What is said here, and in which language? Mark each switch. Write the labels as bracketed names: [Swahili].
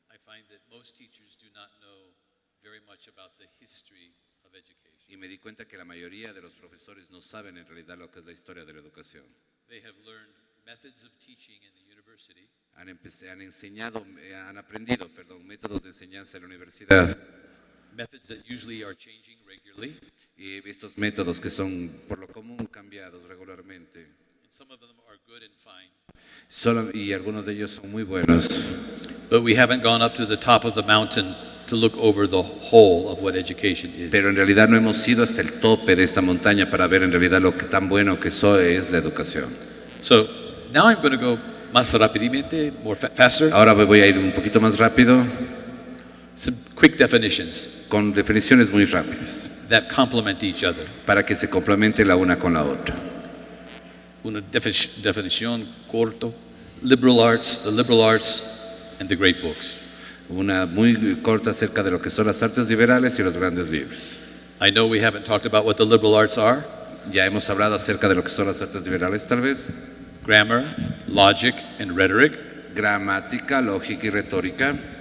[English] I find that most teachers do not know very much about the history of education. [Spanish] Y me di cuenta que la mayoría de los profesores no saben en realidad lo que es la historia de la educación. [English] They have learned methods of teaching in the university. [Spanish] Han aprendido métodos de enseñanza en la universidad. [English] Methods that usually are changing regularly. [Spanish] Y estos métodos que son por lo común cambiados regularmente. [English] And some of them are good and fine. [Spanish] Y algunos de ellos son muy buenos. [English] But we haven't gone up to the top of the mountain to look over the whole of what education is. [Spanish] Pero en realidad no hemos ido hasta el tope de esta montaña para ver en realidad lo que tan bueno que eso es la educación. [English] So now I'm going to go [Spanish] más rápidamente, [English] more faster. [Spanish] Ahora voy a ir un poquito más rápido. [English] Some quick definitions [Spanish] Con definiciones muy rápidas [English] that complement each other. [Spanish] para que se complemente la una con la otra. Una definición corto: [English] liberal arts, the liberal arts, and the great books. [Spanish] Una muy corta acerca de lo que son las artes liberales y los grandes libros. [English] I know we haven't talked about what the liberal arts are. [Spanish] Ya hemos hablado acerca de lo que son las artes liberales, tal vez. [English] Grammar, logic, and rhetoric. [Spanish] Gramática, lógica y retórica.